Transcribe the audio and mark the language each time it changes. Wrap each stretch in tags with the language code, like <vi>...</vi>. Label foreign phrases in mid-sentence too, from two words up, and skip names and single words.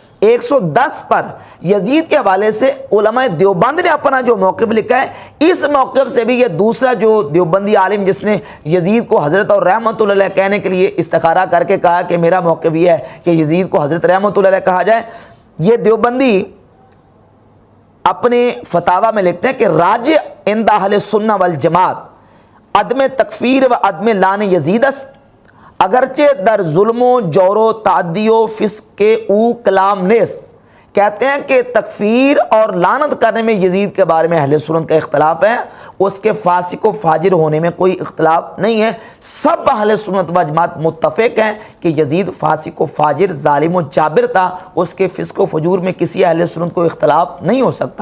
<ur>110 پر یزید کے حوالے سے علماء دیوبند نے اپنا جو موقف لکھا ہے، اس موقف سے بھی یہ دوسرا جو دیوبندی عالم جس نے یزید کو حضرت اور رحمت اللہ علیہ کہنے کے لیے استخارہ کر کے کہا کہ میرا موقف یہ ہے کہ یزید کو حضرت رحمت اللہ علیہ کہا جائے، یہ دیوبندی اپنے فتاوی میں لکھتے ہیں کہ</ur> <fa>راجع عند اہل سنہ والجماعت عدم تکفیر و عدم لعن یزید است، اگرچہ در ظلم و جور و تعدی و فسق کے او کلام نیست۔</fa> <ur>کہتے ہیں کہ تکفیر اور لعنت کرنے میں یزید کے بارے میں اہل سنت کا اختلاف ہے، اس کے فاسق و فاجر ہونے میں کوئی اختلاف نہیں ہے۔ سب اہل سنت و جماعت متفق ہیں کہ یزید فاسق و فاجر، ظالم و جابر تھا، اس کے فسق و فجور میں کسی اہل سنت کو اختلاف نہیں ہو سکتا۔</ur>